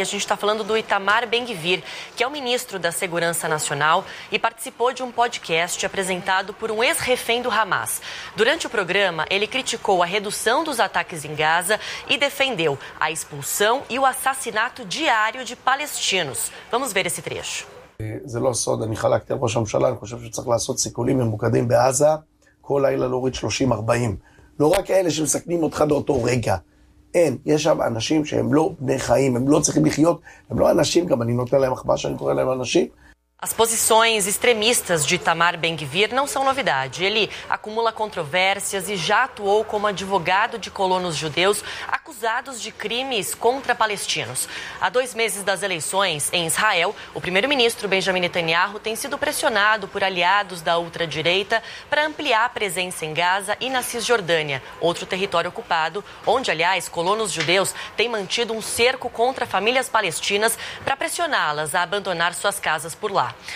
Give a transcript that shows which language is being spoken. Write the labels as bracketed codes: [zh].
[pt] A gente está falando do Itamar Ben-Gvir, que é o ministro da Segurança Nacional e participou de um podcast apresentado por um ex-refém do Hamas. Durante o programa, ele criticou a redução dos ataques em Gaza e defendeu a expulsão e o assassinato diário de palestinos. Vamos ver esse trecho. [he] זה לא סוד, אני חלקתי על ראש הממשלה, אני חושב שצריך לעשות סיכולים ממוקדים בעזה, כל לילה להוריד 30-40. לא רק אלה שמסכנים אותך באותו רגע. אין, יש שם אנשים שהם לא בני חיים, הם לא צריכים לחיות, הם לא אנשים, גם אני נותן להם אחבא שאני קורא להם אנשים. [pt] As posições extremistas de Itamar Ben-Gvir não são novidade. Ele acumula controvérsias e já atuou como advogado de colonos judeus acusados de crimes contra palestinos. Há 2 meses das eleições em Israel, o primeiro-ministro Benjamin Netanyahu tem sido pressionado por aliados da ultradireita para ampliar a presença em Gaza e na Cisjordânia, outro território ocupado, onde, aliás, colonos judeus têm mantido um cerco contra famílias palestinas para pressioná-las a abandonar suas casas por lá.